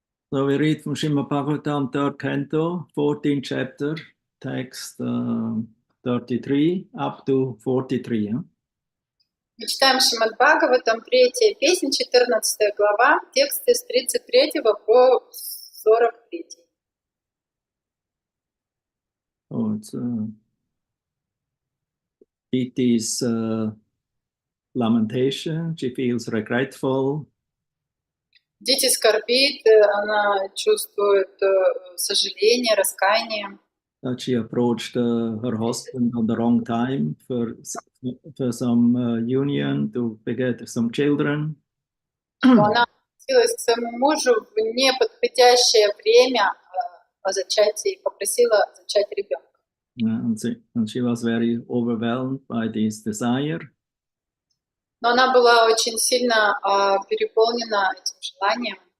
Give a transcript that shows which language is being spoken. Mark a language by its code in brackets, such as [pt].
[en] So we read from Srimad Bhagavatam, 3rd canto, 14th chapter, text 33 up to 43. Yeah? [ru] Мы читаем Шримад Бхагаватам, 3-я песнь, 14 глава, тексты с 33 по 43. [en] So it's Diti's lamentation. She feels regretful. [ru] Дити скорбит, она чувствует сожаление, раскаяние, [en] That she approached her husband on the wrong time for some union to beget some children. [ru] что она обратилась к своему мужу в неподходящее время о зачатии, попросила зачать ребенка. [en] And she was very overwhelmed by this desire. [ru] Но она была очень сильно переполнена этим желанием.